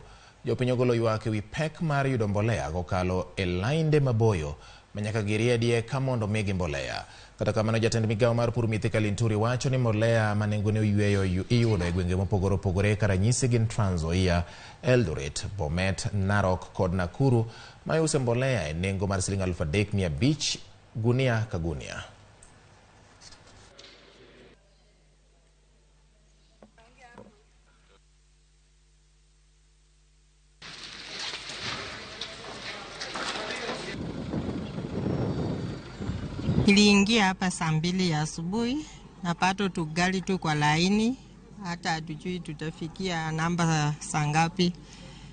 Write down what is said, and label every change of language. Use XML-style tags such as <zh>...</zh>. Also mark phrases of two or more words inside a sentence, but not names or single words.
<luo>Jopiny ogolo ywak ewi pek mar yudo mbolea kokalo e lainde maboyo manyaka giriedie ka mondo migi mbolea. Kata kamano, jatend migawo mar pur Mithika Linturi wacho ni mbolea ma nengone oyweyo iyudo e gwenge mopogore opogore ka ranyisi gin Trans Nzoia, Eldoret, Bomet, Narok kod Nakuru ma iuso mbolea e nengo mar $3,500 gunia ka gunia.</luo> <sw>Niliingia hapa saa 2 ya asubuhi, napato tugali tu kwa laini, hata hatujui tutafikia namba saa ngapi.</sw>